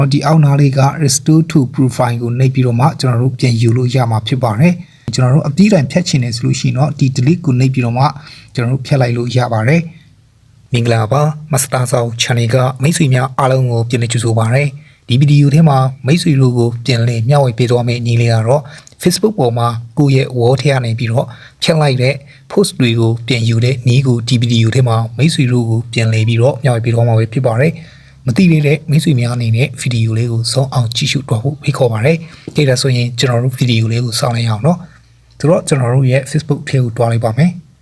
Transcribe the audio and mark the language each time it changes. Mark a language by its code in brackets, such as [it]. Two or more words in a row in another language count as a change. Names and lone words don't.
[my] ဒီအောက်နားလေးက [en] restore to profile [my] ကိုနှိပ်ပြီးတော့မှကျွန်တော်တို့ပြန်ယူလို့ရမှာဖြစ်ပါတယ်ကျွန်တော်တို့အပြီးတိုင်းဖြတ်ချင်တယ်ဆိုလို့ရှိရင်တော့ဒီ delete ကိုနှိပ်ပြီးတော့မှကျွန်တော်တို့ဖြတ်လိုက်လို့ ရပါတယ်မင်္ဂလာပါ Master Sound Channel ကမိတ်ဆွေများအားလုံးကိုပြန်လည်ကြိုဆိုပါရစေဒီဗီဒီယိုထဲမှာမိတ်ဆွေတို့ကိုပြန်လည်မျှဝေပေးသွားမယ့်ညီလေးကတော့ Facebook ပေါ်မှာကိုယ့်ရဲ့ wall ထဲကနေပြီးတော့ဖြတ်လိုက်တဲ့ post တွေကိုပြန်ယူတဲ့နည်းကိုဒီဗီဒီယိုထဲမှာမိတ်ဆွေတို့ကိုပြန်လည်ပြီးတော့မျှဝေပေးသွားမှာဖြစ်ပါတယ်မသိသေးတဲ့မိတ်ဆွေများအနေနဲ့ဗီဒီယိုလေးကိုစောင့်အောင်ကြည့်ရှုတော့ဖို့ဖိတ်ခေါ်ပါရစေ။ဒါဆိုရင်ကျွန်တော်တို့ဗီဒီယိုလေးကိုစောင့်လိုက်အောင်နော်။ဆိုတော့ကျွန်တော်တို့ရဲ့ Facebook ထဲကိုတွားလိုက်ပါမယ်